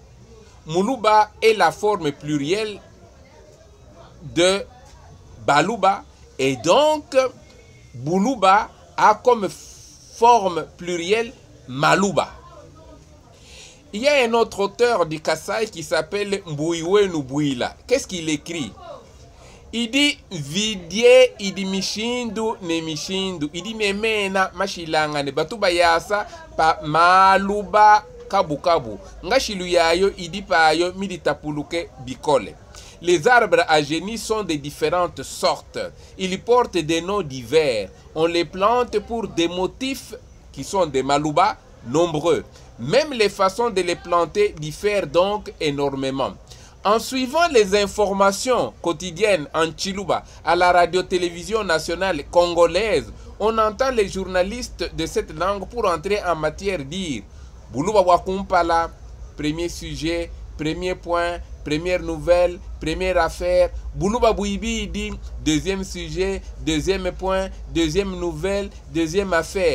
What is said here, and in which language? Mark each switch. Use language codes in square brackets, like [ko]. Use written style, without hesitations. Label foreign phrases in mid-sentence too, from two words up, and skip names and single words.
[fr] Muluba est la forme plurielle de Baluba et donc Buluba a comme forme plurielle Maluba. Il y a un autre auteur du Kasaï qui s'appelle Mbuiwenu Bouila. Qu'est-ce qu'il écrit? Il dit [lua] vidie idi mishindu ne mishindu idi memena mashilanga ne batuba yasa pa maluba kabu kabu ngashilu yayo idi payo militapuluke bikole. [fr] Les arbres à génie sont de différentes sortes. Ils portent des noms divers. On les plante pour des motifs qui sont des maluba nombreux. Même les façons de les planter diffèrent donc énormément. En suivant les informations quotidiennes en Chiluba à la radio-télévision nationale congolaise, on entend les journalistes de cette langue pour entrer en matière dire Buluba Wakumpala, premier sujet, premier point, première nouvelle, première affaire, Buluba Bouibidi, deuxième sujet, deuxième point, deuxième nouvelle, deuxième affaire.